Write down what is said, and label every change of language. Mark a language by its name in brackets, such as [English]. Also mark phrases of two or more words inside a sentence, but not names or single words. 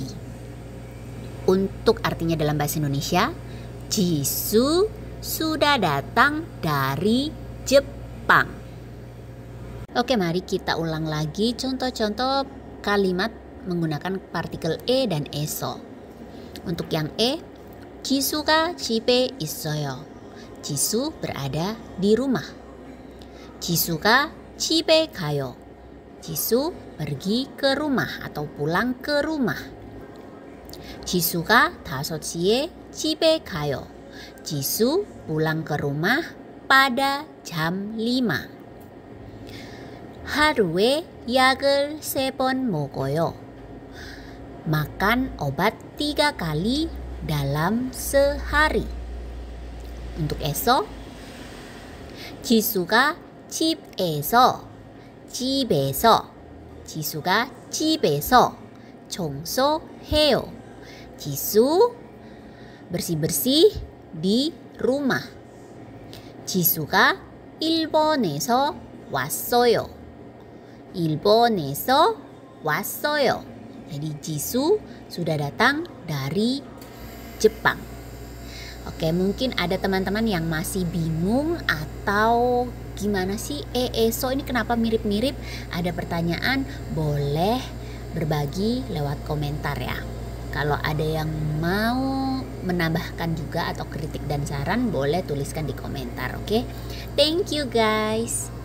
[Indonesian] Untuk artinya dalam bahasa Indonesia, Jisu sudah datang dari Jepang. Oke, mari kita ulang lagi contoh-contoh kalimat menggunakan partikel e dan eso. Untuk yang e, [Korean] Jisu가 집에 있어요. [Indonesian] Jisu berada di rumah. [Korean] Jisu가 집에 가요. [Indonesian] Jisu pergi ke rumah atau pulang ke rumah. [Korean] Jisu가 5시에 집에 가요. [Indonesian] Jisu pulang ke rumah pada jam 5. [Korean] 하루에 약을 3번 먹어요. [Indonesian] Makan obat 3 kali dalam sehari. Untuk eso, [Korean] 지수가 집에서 지수가 집에서 청소해요. [Indonesian] Jisu bersih-bersih di rumah. [Korean] 지수가 일본에서 왔어요. 일본에서 왔어요. [Indonesian] Jadi Jisu sudah datang dari Jepang. Oke, mungkin ada teman-teman yang masih bingung atau gimana sih eso ini kenapa mirip-mirip? Ada pertanyaan, boleh berbagi lewat komentar ya. Kalau ada yang mau menambahkan juga atau kritik dan saran, boleh tuliskan di komentar, oke? [English] Thank you guys.